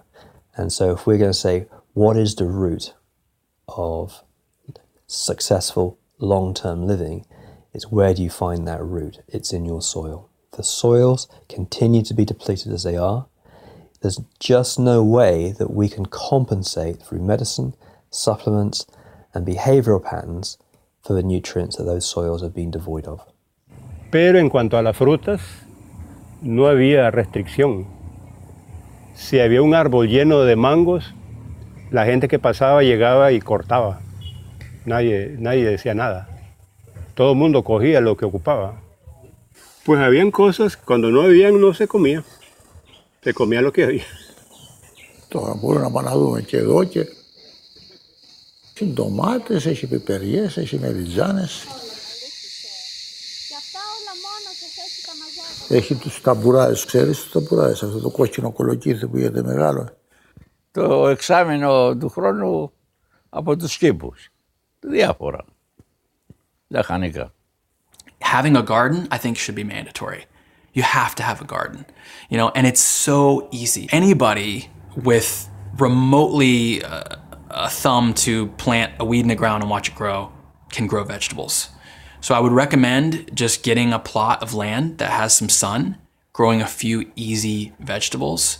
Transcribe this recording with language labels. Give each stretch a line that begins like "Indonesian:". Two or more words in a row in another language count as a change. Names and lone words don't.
English: And so if we're going to say, what is the root of successful long-term living, it's where do you find that root? It's in your soil. The soils continue to be depleted as they are. There's just no way that we can compensate through medicine, supplements, and behavioral patterns for the nutrients that those soils have been devoid of.
Spanish: Pero en cuanto a las frutas, no había restricción. Si había un árbol lleno de mangos, la gente que pasaba llegaba y cortaba. Nadie decía nada. Todo el mundo cogía lo que ocupaba. Pues habían cosas, cuando no habían, no se comía. Se comía lo que había.
Greek: Τώρα μπορεί να πάνε να δούμε και εδώ και έχει ντομάτες, έχει πιπεριές, έχει μεριζάνες. Έχει τους ταμπουράες, ξέρεις τους ταμπουράες, αυτό το κόκκινο κολοκύθι που γίνεται μεγάλο. Το εξάμηνο του χρόνου από τους κήπους. Διάφορα. Λαχανικά.
English: Having a garden, I think, should be mandatory. You have to have a garden, you know, and it's so easy. Anybody with remotely a thumb to plant a weed in the ground and watch it grow can grow vegetables. So I would recommend just getting a plot of land that has some sun, growing a few easy vegetables,